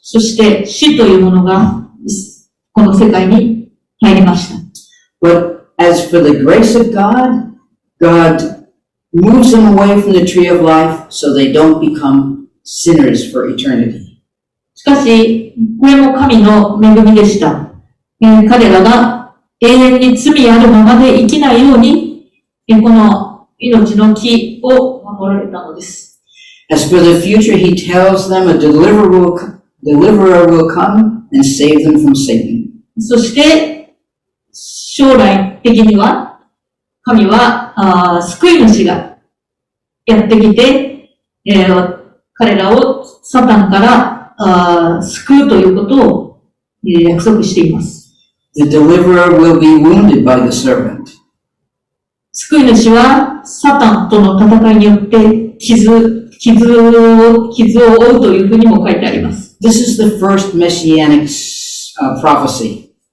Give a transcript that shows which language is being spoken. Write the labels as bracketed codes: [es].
[ja] そして死というものがこの世界に入りました。 [en] But as for the grace of God, God moves them away from the tree of life so they don't become sinners for eternity. [ja] しかし、これも神の恵みでした。彼らが永遠に罪あるままで生きないように、この命の木を守られたのです。 [en] As for the future, He tells them a deliverer will come and save them from Satan. [ja] そして、将来的には、神は救い主がやってきて、彼らをサタンから救うということを、約束しています。 [en] The deliverer will be wounded by the serpent. [ja] 救い主はサタンとの戦いによって傷を負うというふうにも書いてあります。 [en] This is the first messianic prophecy.